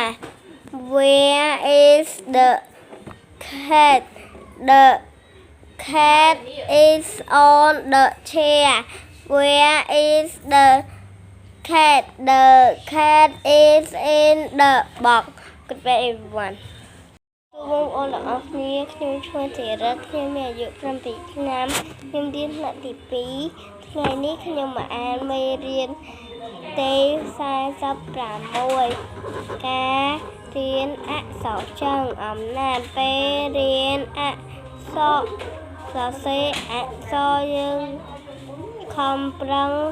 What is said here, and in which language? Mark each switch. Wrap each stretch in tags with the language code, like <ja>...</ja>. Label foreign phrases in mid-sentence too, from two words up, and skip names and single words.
<en>Where is the cat? The cat is on the chair. Where is the cat? The cat is in the box. Goodbye everyone.</en> <km>បងប្អូនទាំងអស់គ្នាខ្ញុំឈ្មោះធីរិទ្ធខ្ញុំមានអាយុ7ឆ្នាំខ្ញុំរៀនថ្នាក់ទី2ថ្ងៃនេះខ្ញុំមកអានមេរៀនទី46ការរៀនអក្សរចងអំណាចពេលរៀនអក្សរសរសេរអក្សរយើងខំប្រឹង</km>